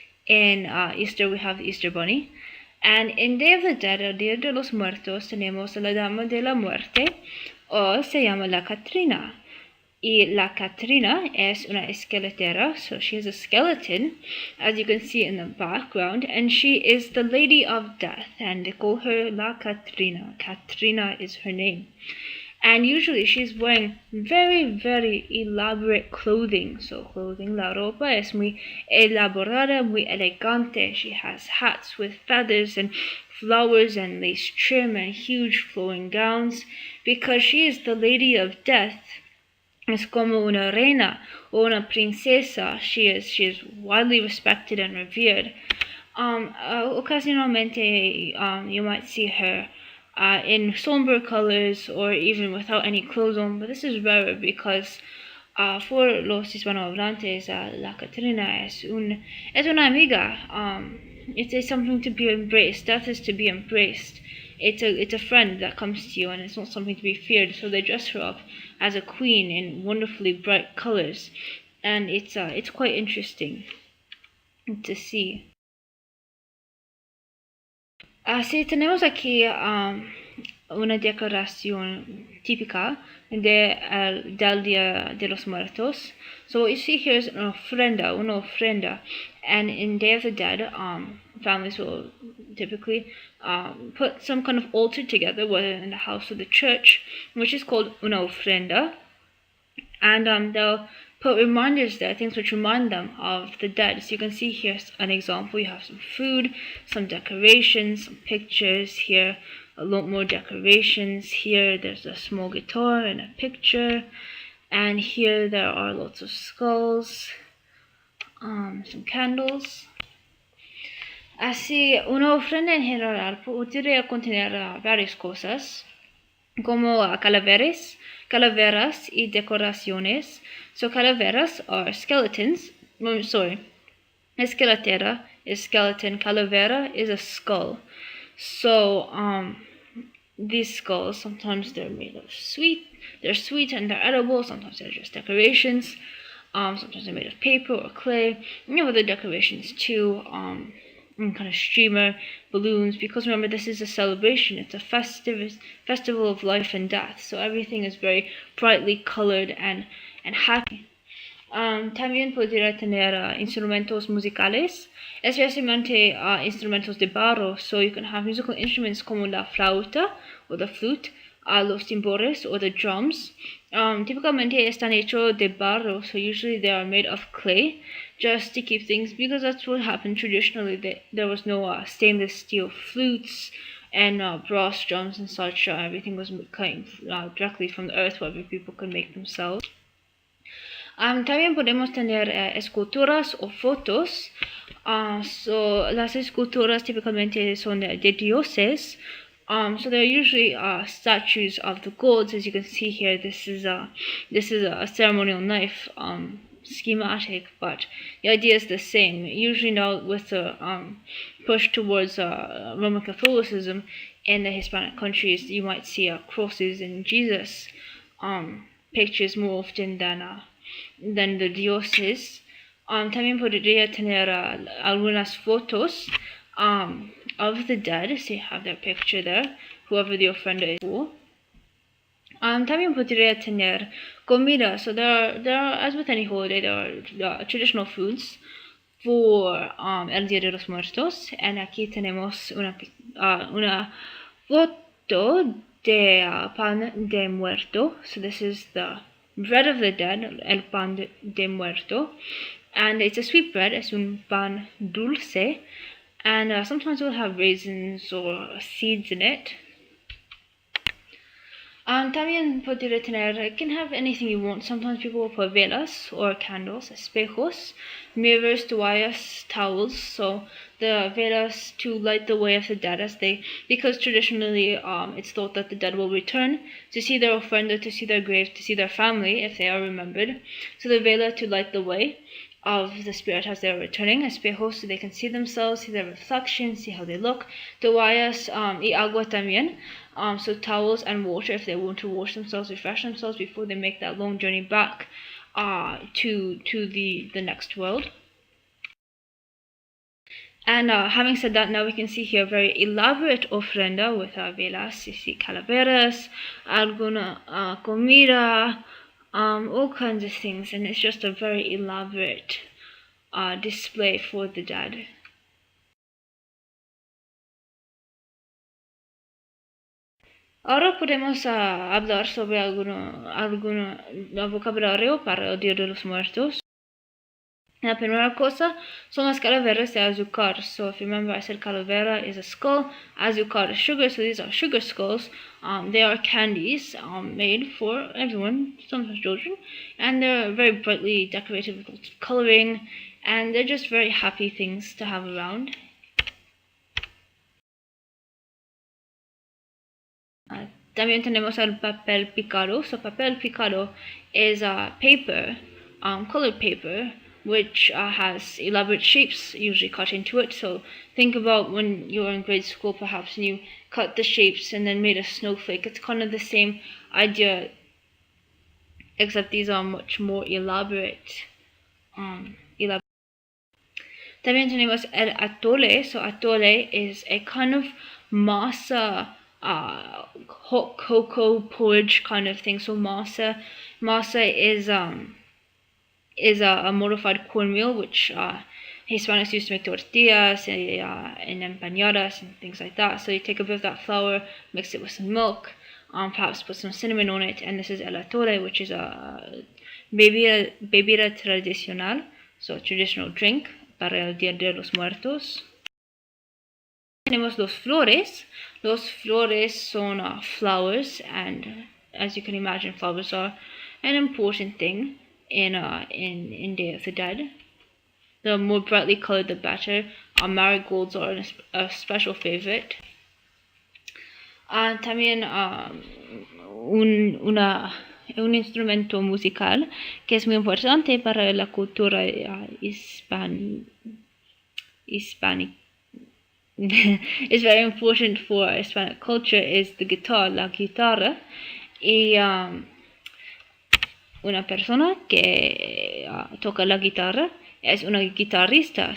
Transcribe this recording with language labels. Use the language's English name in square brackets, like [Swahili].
[English] In Easter we have the Easter Bunny. And in Day of the Dead, [Spanish] el Día de los Muertos, tenemos a la Dama de la Muerte, o se llama la Catrina. Y la Catrina es una esqueletera, [English] so she is a skeleton, as you can see in the background, and she is the Lady of Death, and they call her La Catrina. Catrina is her name. And usually she's wearing very, very elaborate clothing. So clothing, [Spanish] la ropa es muy elaborada, muy elegante. [English] She has hats with feathers and flowers and lace trim and huge flowing gowns, because she is the Lady of Death. [Spanish] Es como una reina o una princesa. [English] She is widely respected and revered. Occasionalmente, you might see her in somber colors or even without any clothes on, but this is rare because for [Spanish] los hispanohablantes, la Catrina es una amiga. [English] It is something to be embraced. Death is to be embraced. it's a friend that comes to you, and it's not something to be feared. So they dress her up as a queen in wonderfully bright colors, and it's quite interesting to see. [Spanish] Sí, tenemos aquí una decoración típica del Día de los Muertos. [English] So what you see here is una ofrenda, and in Day of the Dead, families will typically put some kind of altar together, whether in the house or the church, which is called una ofrenda, and they'll put reminders there, things which remind them of the dead. So you can see here's an example. You have some food, some decorations, some pictures here, a lot more decorations. Here there's a small guitar and a picture, and here there are lots of skulls, some candles. [Spanish] Así, una ofrenda en general podría contener varias cosas, como calaveras y decoraciones. [English] So calaveras are skeletons. Sorry, esqueletera is skeleton. Calavera is a skull. So these skulls, sometimes they're made of they're sweet and they're edible. Sometimes they're just decorations. Sometimes they're made of paper or clay. And you have other decorations too. And kind of streamer, balloons, because remember this is a celebration, it's a festival of life and death, so everything is very brightly colored and happy. [Spanish] También podría tener instrumentos musicales, especialmente instrumentos de barro, [English] so you can have musical instruments [Spanish] como la flauta [English] or the flute, [Spanish] los timbores [English] or the drums. Typically [Spanish] están hechos de barro, [English] so usually they are made of clay, just to keep things, because that's what happened traditionally. There was no stainless steel flutes and brass drums and such. Everything was coming directly from the earth, whatever people could make themselves. [Spanish] También podemos tener esculturas o fotos. So las esculturas typically son de dioses. [English] So they're usually statues of the gods, as you can see here. This is a ceremonial knife schematic, but the idea is the same. Usually now with the push towards Roman Catholicism in the Hispanic countries, you might see crosses and Jesus pictures more often than the dioses. [Spanish] También podría tener algunas fotos [English] of the dead, so you have their picture there, whoever the offender is for. [Spanish] También podría tener comida, [English] so there are, as with any holiday, there are traditional foods for [Spanish] el Día de los Muertos, and aquí tenemos una foto de pan de muerto. [English] So this is the bread of the dead, [Spanish] el pan de muerto, [English] and it's a sweet bread, [Spanish] es un pan dulce, [English] and sometimes we'll have raisins or seeds in it. [Spanish] También podría tener, [English] it can have anything you want. Sometimes people will put velas or candles, espejos, mirrors, toallas, towels. So the velas to light the way of the dead, because traditionally it's thought that the dead will return to see their ofrenda, to see their grave, to see their family if they are remembered. So the vela to light the way of the spirit as they are returning, espejos, so they can see themselves, see their reflection, see how they look. [Spanish] Toallas y agua también, [English] so towels and water if they want to wash themselves, refresh themselves before they make that long journey back to the next world. And having said that, now we can see here a very elaborate ofrenda with velas, calaveras, [Spanish] alguna comida, [English] all kinds of things, and it's just a very elaborate display for the dead. [Spanish] Ahora podemos hablar sobre algún vocabulario para el Día de los Muertos. La primera cosa son las calaveras de azúcar. [English] So if you remember, I said calavera is a skull, azúcar is sugar, so these are sugar skulls. They are candies made for everyone, sometimes children, and they're very brightly decorated with lots of coloring, and they're just very happy things to have around. [Spanish] También tenemos el papel picado. [English] So [Spanish] papel picado [English] is paper, colored paper, which has elaborate shapes usually cut into it. So think about when you were in grade school perhaps and you cut the shapes and then made a snowflake. It's kind of the same idea, except these are much more elaborate. [Spanish] También tenemos el atole. [English] So atole is a kind of masa, hot cocoa porridge kind of thing. So masa is a modified cornmeal, which Hispanics used to make tortillas and empanadas and things like that. So you take a bit of that flour, mix it with some milk, perhaps put some cinnamon on it, and this is el atole, which is a [Spanish] bebida tradicional, [English] so a traditional drink [Spanish] para el Día de los Muertos. Tenemos los flores. Los flores son [English] flowers, and as you can imagine, flowers are an important thing in Day of the Dead. The more brightly colored, the better. Marigolds are a special favorite. [Spanish] También un instrumento musical que es muy importante para la cultura hispánica. [English] It's very important for Hispanic culture is the guitar, la guitarra. [Spanish] Y una persona que toca la guitarra es una guitarrista.